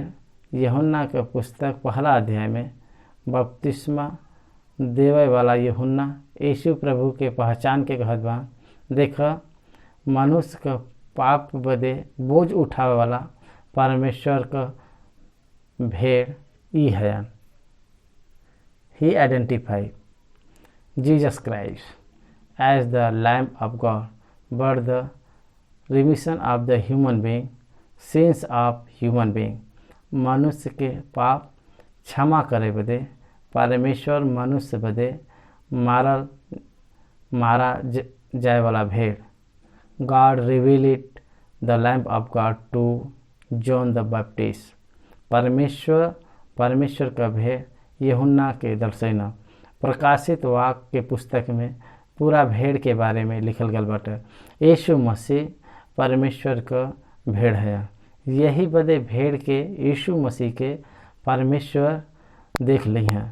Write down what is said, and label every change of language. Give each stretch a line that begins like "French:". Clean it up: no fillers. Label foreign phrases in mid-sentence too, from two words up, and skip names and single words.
Bhojpuri: यूहन्ना के पुस्तक पहला अध्याय में बपतिस्मा देवे वाला यूहन्ना यीशु प्रभु के पहचान के कहत बा, देख मनुष्य का पाप बदे बोझ उठावे वाला परमेश्वर का भेड़ ई है।
English: He identified Jesus Christ as the Lamb of God, but the remission of the human being, sins of human being।
Bhojpuri: मनुष्य के पाप क्षमा करे बदे परमेश्वर मनुष्य बदे मारा जाए वाला भेड़।
English: God revealed the Lamb of God to John the Baptist।
Bhojpuri: परमेश्वर का भेड़ यूहन्ना के दर्शना। प्रकाशित वाक्य के पुस्तक में पूरा भेड़ के बारे में लिखल गल बाटे। यीशु मसीह परमेश्वर का भेड़ है। यही बदे भेड़ के यीशु मसीह के परमेश्वर देख ली हैं।